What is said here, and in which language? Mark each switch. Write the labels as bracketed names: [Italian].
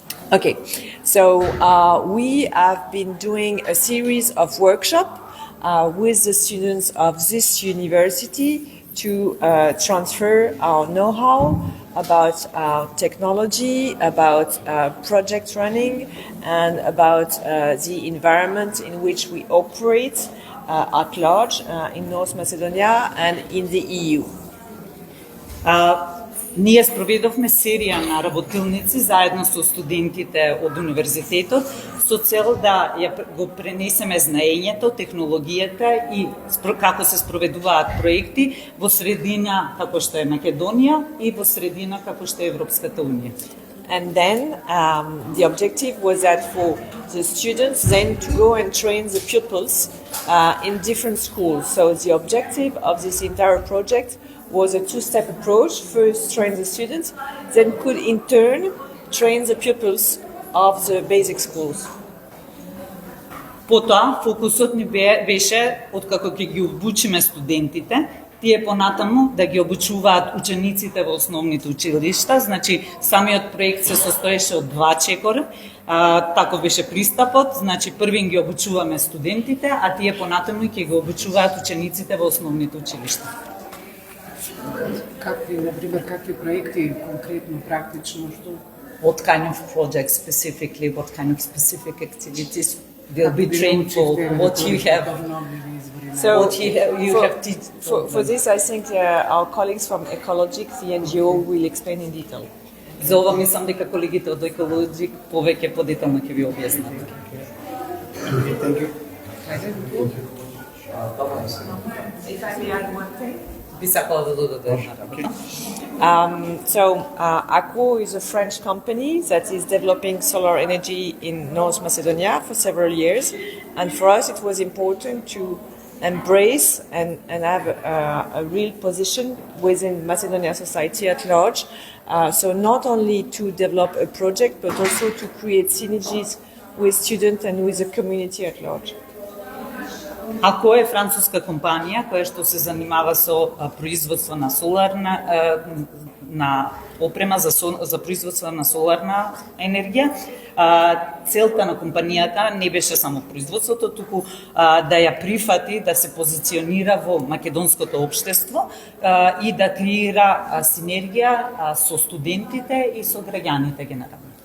[English] Okay, so we have been doing a series of workshops with the students of this university to transfer our know-how about technology, about project running, and about the environment in which we operate at large in North Macedonia and in the EU. [Macedonian] Ние спроведовме серија на работилници заедно со студентите од универзитетот со цел да го пренесеме знаењето, технологијата и како се спроведуваат проекти во средина како што е Македонија и во средина како што е Европската унија. [English] And then the objective was that for the students then to go and train the pupils in different schools. So the objective of this entire project was a two-step approach. First train the students, then could in turn train the pupils of the basic schools. [Macedonian] Потоа фокусот ни беше откако ќе ги обучиме студентите, тие понатаму да ги обучуваат учениците во основните училишта, значи самиот проект се состоеше од 2 чекори, тако беше пристапот, значи првин ги обучуваме студентите, а тие понатаму ќе ги обучуваат учениците во основните училишта. Какви проекти конкретно, практично, што? [English] What kind of projects specifically, what kind of specific activities will be trained for, what you have? So for this, I think our colleagues from Ecologic, the NGO, will explain in detail. [Macedonian] За ова мислам дека колегите од Ecologic повеќе подетално ќе ви објаснат. [English] Thank you. If I may add one thing. [Macedonian] Би сакала да додадам една работа. [English] So ACWO is a French company that is developing solar energy in North Macedonia for several years, and for us it was important to embrace and have a real position within Macedonian society at large. So not only to develop a project, but also to create synergies with students and with the community at large. [Macedonian] ACWO е француска компанија која што се занимава со производство на соларна на опрема за производство на соларна енергија. Целта на компанијата не беше само производството, туку да ја прифати, да се позиционира во македонското општество и да креира синергија со студентите и со граѓаните генерално.